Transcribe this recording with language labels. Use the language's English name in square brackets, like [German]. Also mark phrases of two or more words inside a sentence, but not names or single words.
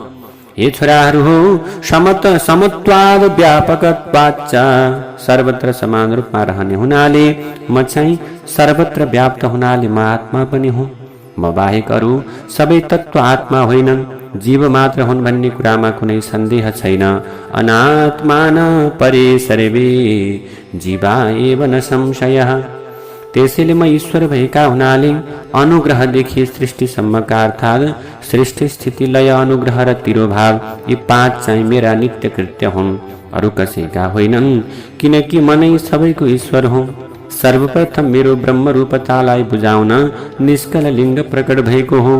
[Nepali] हे छोराहरू हो, [Sanskrit] समत्वाद व्यापकत्वाच्च [Nepali] सर्वत्र समान रूपमा रहने हुनाले म चाहिँ सर्वत्र व्याप्त हुनाले म आत्मा पनि हुँ। म बाहेक अरू सबै तत्त्व आत्मा होइनन्, जीव मात्र हुन् भन्ने कुरामा कुनै सन्देह छैन। [Sanskrit] अनात्मान परे सर्वे जीवा एव न संशयः। [Nepali] त्यसैले म ईश्वर भएका हुनाले अनुग्रहदेखि सृष्टिसम्मका अर्थात् सृष्टि स्थिति लय अनुग्रह र तिरोभाव यी पाँच चाहिँ मेरा नित्य कृत्य हुन्, अरू कसैका होइनन्। किनकि म नै सबैको ईश्वर हुँ। सर्वप्रथम मेरो ब्रह्म रूपतालाई बुझाउन निष्कल लिङ्ग प्रकट भएको हो।